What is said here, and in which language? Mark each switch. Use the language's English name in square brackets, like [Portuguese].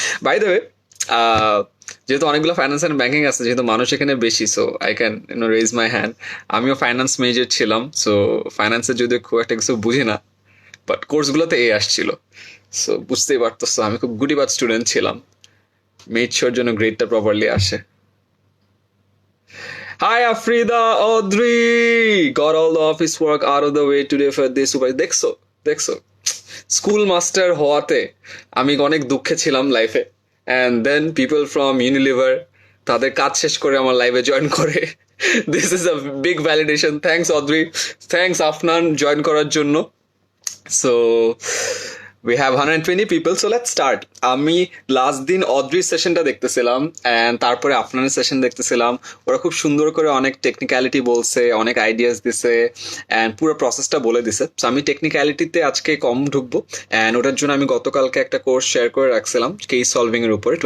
[Bangla] By the way, যেহেতু অনেকগুলো finance and banking আছে, যেহেতু মানুষ এখানে বেশি, [English] So I can raise my hand. [Bangla] আমিও ফাইন্যান্স মেজর ছিলাম, সো ফাইন্যান্সের যদিও খুব একটা কিছু বুঝি না, বাট কোর্সগুলোতে এ আসছিল। সো বুঝতেই পারতেছো আমি খুব গুটিবাদ স্টুডেন্ট ছিলাম, মেড শিওর জন্য গ্রেডটা প্রপারলি আসে। [English] Hi Afrida, Audrey! Got all the office work out of the way today for this super. [Bangla] দেখছো স্কুল মাস্টার হওয়াতে আমি অনেক দুঃখে ছিলাম লাইফে, [English] and then people from Unilever [Bangla] তাদের কাজ শেষ করে আমার লাইভে জয়েন করে। [English] This is a big validation. Thanks Adri, thanks Afnan join করার জন্য। So we have 120 people, so let's start. [Bangla] আমি লাস্ট দিন অদ্রির সেশনটা দেখতেছিলাম, অ্যান্ড তারপরে আপনার সেশন দেখতেছিলাম। ওরা খুব সুন্দর করে অনেক টেকনিক্যালিটি বলছে, অনেক আইডিয়াস দিছে, অ্যান্ড পুরো প্রসেসটা বলে দিছে। সো আমি টেকনিক্যালিটিতে আজকে কম ঢুকবো, অ্যান্ড ওটার জন্য আমি গতকালকে একটা কোর্স শেয়ার করে রাখছিলাম কেস সলভিং এর উপরে।